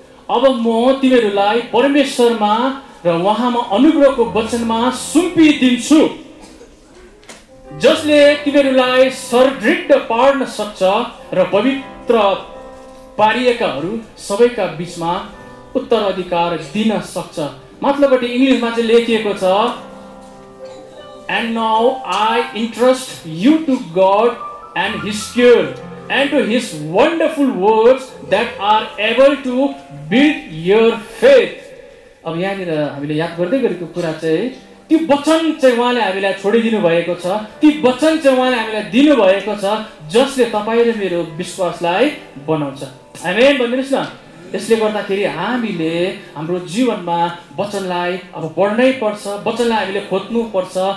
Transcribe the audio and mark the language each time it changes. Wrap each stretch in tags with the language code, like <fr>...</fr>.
<ne>अब म तिमीहरूलाई परमेश्वरमा र उहाँमा अनुग्रहको वचनमा सुम्पिदिन्छु, जसले तिमीहरूलाई सुदृढ पार्न सक्छ र पवित्र पारिएकाहरू सबैका बीचमा उत्तराधिकार दिन सक्छ। मतलबबाट इङ्ग्लिसमा चाहिँ लेखिएको छ,</ne> <en>And now I entrust you to God and His cure and to His wonderful words that are able to build your faith.</en> <ne>अब यहाँनिर हामीले याद गर्दै गरेको कुरा चाहिँ ती वचन चाहिँ उहाँले हामीलाई छोडिदिनु भएको छ, ती वचन चाहिँ उहाँले हामीलाई दिनुभएको छ, जसले तपाईँ र मेरो विश्वासलाई बनाउँछ। आमेन भन्दिनुहोस् न। यसले गर्दाखेरि हामीले हाम्रो जीवनमा वचनलाई अब पढ्नै पर्छ, वचनलाई हामीले खोज्नु पर्छ।</ne>